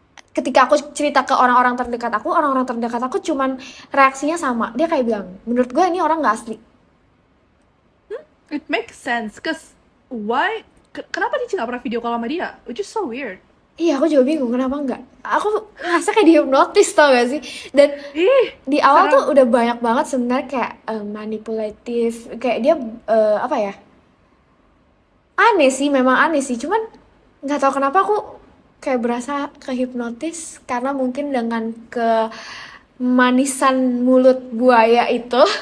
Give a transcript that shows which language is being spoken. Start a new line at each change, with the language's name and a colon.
Indonesian: ketika aku cerita ke orang-orang terdekat aku cuman reaksinya sama. Dia kayak bilang, menurut gue ini orang nggak asli.
English: It makes sense, cause why?
Indonesian: Kenapa dia nggak pernah video call sama dia?
English: Which is so weird.
Indonesian: Iya, aku juga bingung kenapa enggak. Aku ngerasa kayak dihipnotis, tau gak sih? Dan Ih, di awal serem. tuh udah banyak banget sebenarnya kayak manipulatif, kayak dia apa ya? Aneh sih, memang aneh sih. Cuman nggak tahu kenapa aku kayak berasa kehipnotis karena mungkin dengan kemanisan mulut buaya itu.